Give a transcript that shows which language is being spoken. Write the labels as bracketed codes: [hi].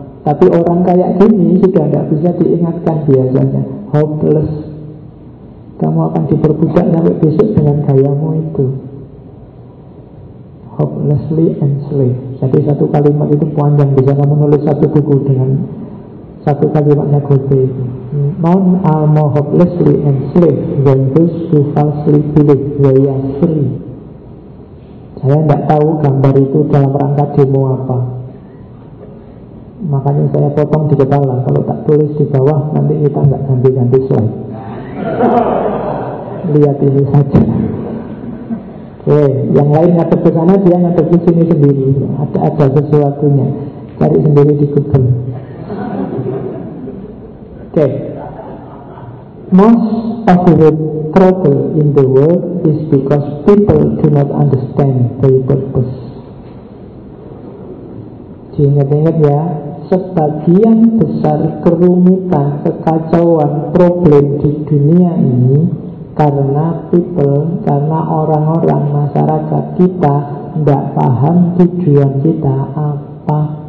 [id] Tapi orang kayak gini sudah tidak bisa diingatkan biasanya. Hopeless. Kamu akan diperbudak sampai besok dengan gayamu itu. [en] Hopelessly enslaved. [id] Jadi satu kalimat itu panjang, bisa kamu nulis satu buku dengan satu kalimatnya Goethe itu. [en] Non almo hopelessly enslaved when those who falsely believe they are free. [id] Saya tidak tahu gambar itu dalam rangka demo apa. Makanya saya potong di kepala. Kalau tak tulis di bawah, nanti kita enggak ganti-ganti slide. Lihat ini saja. Oke, yang lain ngatur ke sana, dia ngatur ke sini sendiri. Ada sesuatunya. Cari sendiri di Google. Oke. [en] Most of the trouble in the world is because people do not understand their purpose. [id] Diingat-ingat ya, sebagian besar kerumitan, kekacauan, problem di dunia ini karena people, karena orang-orang, masyarakat kita tidak paham tujuan kita apa.